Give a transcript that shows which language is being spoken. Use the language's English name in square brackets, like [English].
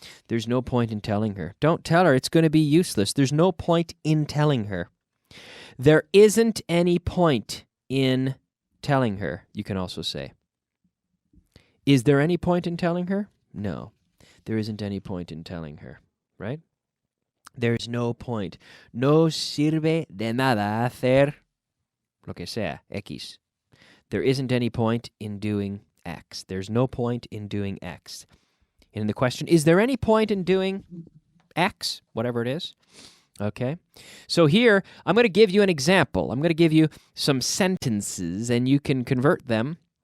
[English] There's no point in telling her. Don't tell her. It's going to be useless. There's no point in telling her. There isn't any point in telling her, you can also say. Is there any point in telling her? No. There isn't any point in telling her, right? There's no point. [Spanish] No sirve de nada hacer lo que sea, X. [English] There isn't any point in doing X. There's no point in doing X. And the question, is there any point in doing X, whatever it is? Okay. So here, I'm going to give you an example. I'm going to give you some sentences, and you can convert them.